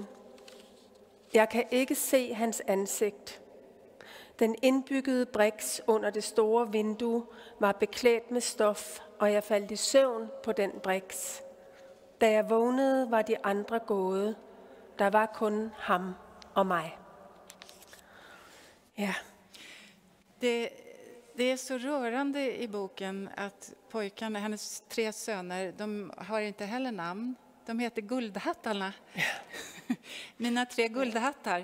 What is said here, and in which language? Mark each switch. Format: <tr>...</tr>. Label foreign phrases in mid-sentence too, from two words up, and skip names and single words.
<da>Jeg kan ikke se hans ansigt. Den indbyggede briks under det store vindue var beklædt med stof, og jeg faldt i søvn på den briks. Da jeg vågnede, var de andre gået. Der var kun ham og mig. Ja.</da> <sv>Det är så rörande i boken att pojkarna, hennes 3 söner, de har inte heller namn. De heter Guldhattarna. Mina 3 guldhattar.</sv>